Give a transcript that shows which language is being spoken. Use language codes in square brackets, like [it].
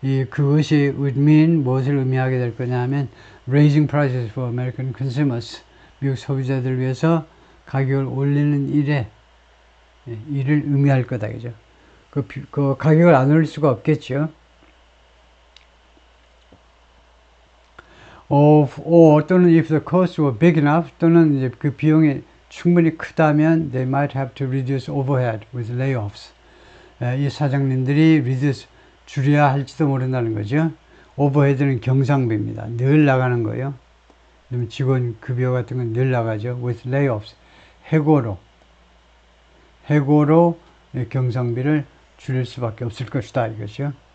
[ko] 그것이 [en] would mean [ko] 무엇을 의미하게 될 거냐 하면 [en] raising prices for American consumers, [ko] 미국 소비자들을 위해서 가격을 올리는 일을 의미할 거다, 그죠? 그 가격을 안 올릴 수가 없겠죠. [en] 또는 if the costs were big enough, [ko] 또는 이제 그 비용이 충분히 크다면 [en] they might have to reduce overhead with layoffs. [ko] 이 사장님들이 reduce 줄여야 할지도 모른다는 거죠. 오버헤드는 경상비입니다. 늘 나가는 거예요. 직원 급여 같은 건 늘 나가죠. [en] with layoffs. [ko] 해고로 경상비를 줄일 수밖에 없을 것이다, 이거죠.